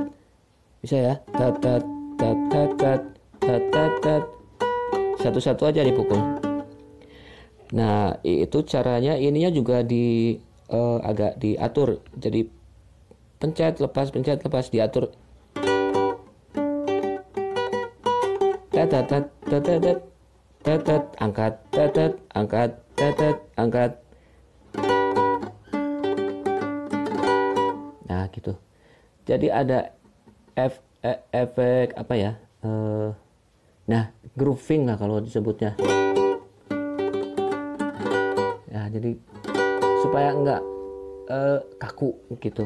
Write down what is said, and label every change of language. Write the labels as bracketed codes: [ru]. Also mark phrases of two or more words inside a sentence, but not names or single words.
[id] Bisa ya? Tatat tatat tatat. Satu-satu aja dipukul. Nah, itu caranya. Ininya juga agak diatur. Jadi pencet lepas diatur. Tatat tatat tatat, angkat tatat, angkat tatat, angkat. Nah, gitu. Jadi ada efek apa ya? Nah, grooving lah kalau disebutnya. Ya, jadi supaya enggak kaku gitu.